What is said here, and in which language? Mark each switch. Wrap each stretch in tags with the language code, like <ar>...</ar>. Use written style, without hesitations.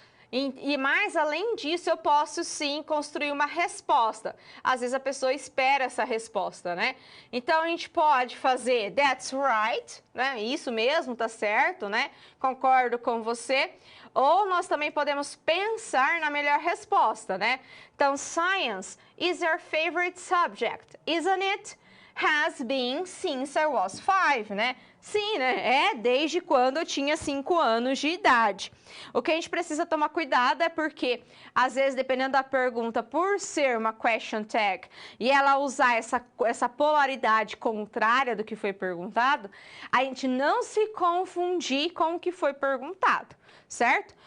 <pt>E mais além disso, eu posso sim construir uma resposta. Às vezes a pessoa espera essa resposta, né? Então a gente pode fazer</pt> <en>that's right,</en> <pt>né? Isso mesmo, tá certo, né? Concordo com você. Ou nós também podemos pensar na melhor resposta, né?</pt> <en>Então, science is your favorite subject, isn't it? Has been since I was 5, né?</en> <pt>Sim, né? É desde quando eu tinha 5 anos de idade. O que a gente precisa tomar cuidado é porque, às vezes, dependendo da pergunta, por ser uma question tag e ela usar essa polaridade contrária do que foi perguntado, a gente não se confundir com o que foi perguntado, certo?</pt>